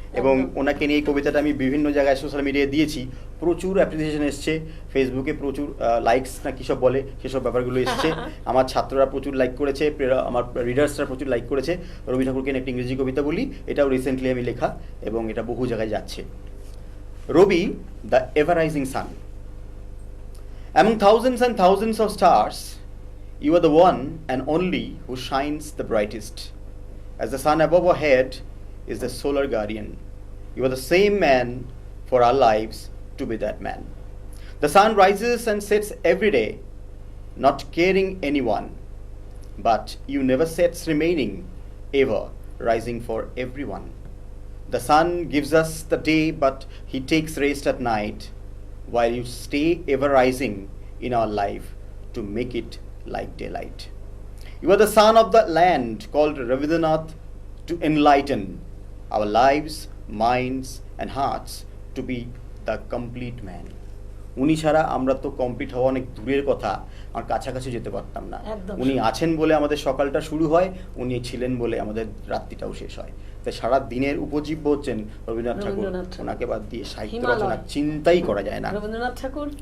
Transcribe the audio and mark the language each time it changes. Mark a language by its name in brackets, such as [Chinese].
[Bangla] এবং ওনাকে নিয়ে এই কবিতাটা আমি বিভিন্ন জায়গায় সোশ্যাল মিডিয়ায় দিয়েছি, প্রচুর অ্যাপ্রিসিয়েশন এসছে, ফেসবুকে প্রচুর লাইকস না কী সব বলে সেসব ব্যাপারগুলো এসছে। আমার ছাত্ররা প্রচুর লাইক করেছে, আমার রিডার্সরা প্রচুর লাইক করেছে। রবি ঠাকুরকে নিয়ে একটা ইংরেজি কবিতা বলি, এটাও রিসেন্টলি আমি লেখা এবং এটা বহু জায়গায় যাচ্ছে। [English] Rabi, the ever rising sun. Among thousands and thousands of stars, you are the one and only who shines the brightest. As the sun above our head is the solar guardian, you are the same man for our lives to be that man. The sun rises and sets every day, not caring anyone, but you never sets remaining, ever rising for everyone. The sun gives us the day, but he takes rest at night, while you stay ever rising in our life to make it like daylight. You are the son of the land called Rabindranath to enlighten our lives, minds and hearts to be the complete man. [Bangla] উনি ছাড়া আমরা তো complete হওয়া অনেক দূরের কথা, আর কাছাকাছি যেতে পারতাম না। উনি আছেন বলে আমাদের সকালটা শুরু হয়, উনি ছিলেন বলে আমাদের রাত্রিটাও শেষ হয়। তাই সারা দিনের উপজীব্য হচ্ছেন রবীন্দ্রনাথ ঠাকুর, ওনাকে বাদ দিয়ে সাহিত্য রচনা চিন্তাই করা যায় না। রবীন্দ্রনাথ ঠাকুর